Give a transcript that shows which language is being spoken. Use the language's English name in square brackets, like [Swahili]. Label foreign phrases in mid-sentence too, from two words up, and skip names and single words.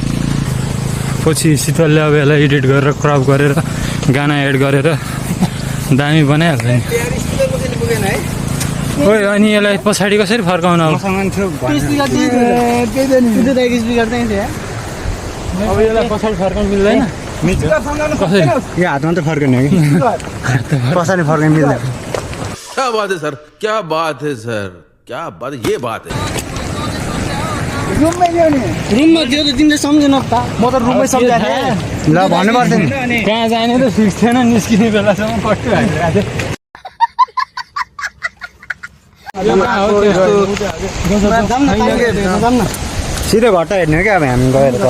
[Nepali] पछि शीतलले अब यसलाई एडिट गरेर क्रप गरेर गाना एड गरेर दामी बनाइहाल्छ नि। खोइ अनि यसलाई पछाडि कसरी फर्काउन अब यसलाई पछाडि फर्काउनु मिल्दैन। कसरी यो हातमा त फर्किने हो कि पछाडि फर्किनु मिल्दैन। [Hindi] क्या बात है सर, क्या बात है सर, क्या बात है, ये बात है। [Nepali] रुममा थियो त तिमीले सम्झेन त। म त रुममै सम्झाएँ ल भन्नु पर्छ नि कहाँ जाने त फिक्स थिएन। निस्किने बेलासम्म कट्टु हालिरहेको जाऊँ न सिधै घट्टा हेर्ने हो क्या अब हामी गएर तल।